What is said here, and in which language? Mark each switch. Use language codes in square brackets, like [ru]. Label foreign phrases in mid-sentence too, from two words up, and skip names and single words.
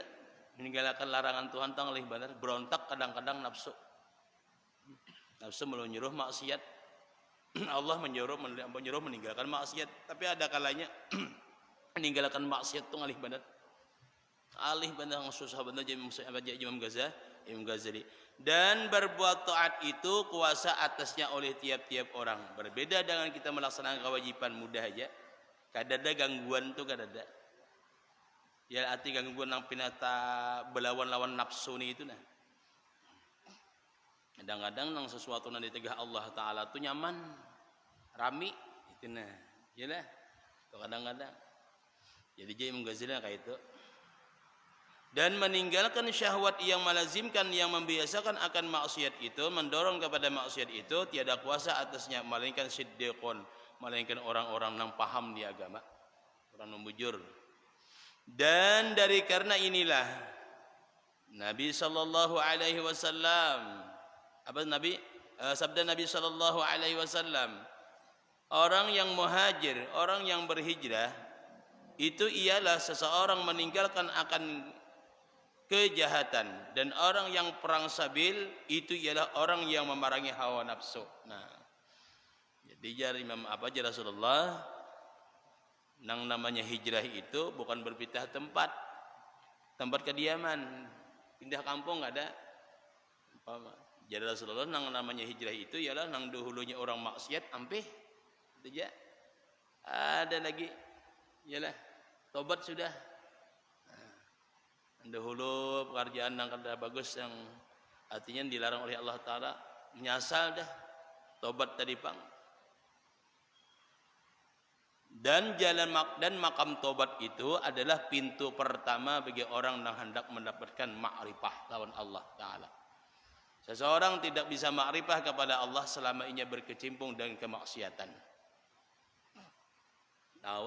[id] Meninggalkan larangan Tuhan tang alih benar berontak kadang-kadang nafsu menyuruh maksiat Allah menyuruh meninggalkan maksiat tapi ada kalanya meninggalkan maksiat itu alih benar susah benar Imam Ghazali Imam Ghazali. Dan berbuat taat itu kuasa atasnya oleh tiap-tiap orang. Berbeda dengan kita melaksanakan kewajiban mudah aja. [bjn] Kadada gangguan tuh kadada. Ya arti gangguan nang pinata belawan-lawan nafsu ni itu nah. Kadang-kadang nang sesuatu nang ditegah Allah Taala tuh nyaman, rami itu nah. [id] Yalah. Kadang-kadang. Jadi Imam Ghazali kayak itu. Dan meninggalkan syahwat yang melazimkan, yang membiasakan akan maksiat itu, mendorong kepada maksiat itu, tiada kuasa atasnya melainkan siddiqun, melainkan orang-orang yang paham di agama, orang yang bujur. Dan dari karena inilah Nabi [ar] صلى الله عليه وسلم, [id] sabda Nabi [ar] صلى الله عليه وسلم, [id] orang yang muhajir, orang yang berhijrah itu ialah seseorang meninggalkan akan kejahatan, dan orang yang perang sabil itu ialah orang yang memerangi hawa nafsu. [bjn] Nah, jadi jar Imam jar Rasulullah, nang namanya hijrah itu bukan berpindah tempat kediaman, pindah kampung nggak ada. Jar Rasulullah, nang namanya hijrah itu ialah nang dahulunya orang maksiat ampih itu aja. [id] Ada lagi, ialah tobat sudah. [bjn] Dahulu pekerjaan yang kada bagus yang artinya dilarang oleh Allah Ta'ala, menyasal dah, tobat tadi pang. [id] Dan makam tobat itu adalah pintu pertama bagi orang yang hendak mendapatkan ma'rifah lawan Allah Ta'ala. Seseorang tidak bisa ma'rifah kepada Allah selama ia berkecimpung dengan kemaksiatan. Tahu?